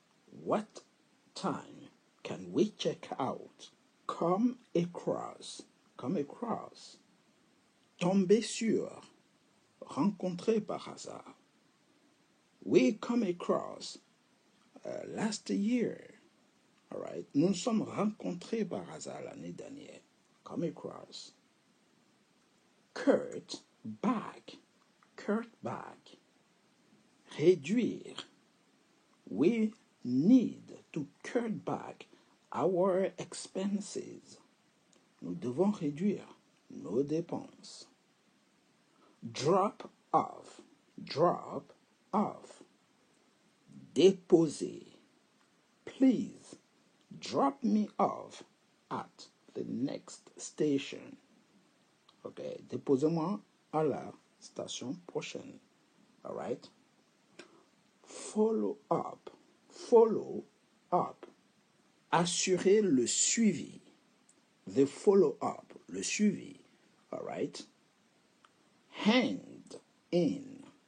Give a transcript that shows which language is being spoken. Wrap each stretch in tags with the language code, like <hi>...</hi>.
<en>What time can we check out? Come across. Come across.</en> <fr>Tomber sur. Rencontrer par hasard.</fr> <en>We come across last year. All right.</en> <fr>Nous nous sommes rencontrés par hasard l'année dernière.</fr> <en>Come across. Cut back. Cut back.</en> <fr>Réduire.</fr> <en>We need to cut back our expenses.</en> <fr>Nous devons réduire nos dépenses.</fr> <en>Drop off. Drop off.</en> <fr>Déposer.</fr> <en>Please drop me off at the next station.</en> <fr>Ok, déposez-moi à la station prochaine.</fr> <en>All right. Follow up. Follow up.</en> <fr>Assurer le suivi.</fr> <en>The follow up.</en> <fr>Le suivi.</fr> <en>All right. Hand in.</en>